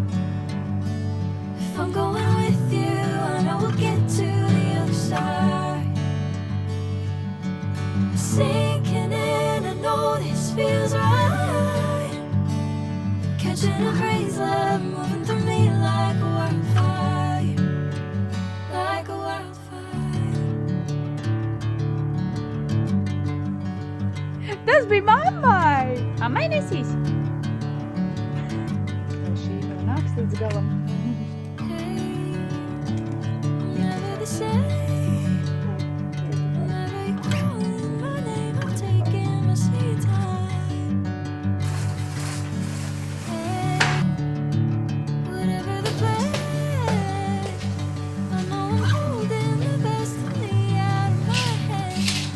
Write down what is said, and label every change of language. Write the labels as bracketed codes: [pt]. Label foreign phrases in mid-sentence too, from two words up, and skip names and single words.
[en] If I'm going with you, I know we'll get to the other side. Sinking in, I know this feels right. Catching a breeze, love moving through me like a wildfire. Like a wildfire. [lv] Tas bija mammai! Mammai nesīs? Līdz galam. [en] Never the same. Never you calling my name, I'm taking my sweet time. Hey, whatever the plan, I know I'm holding the best of me out of my head.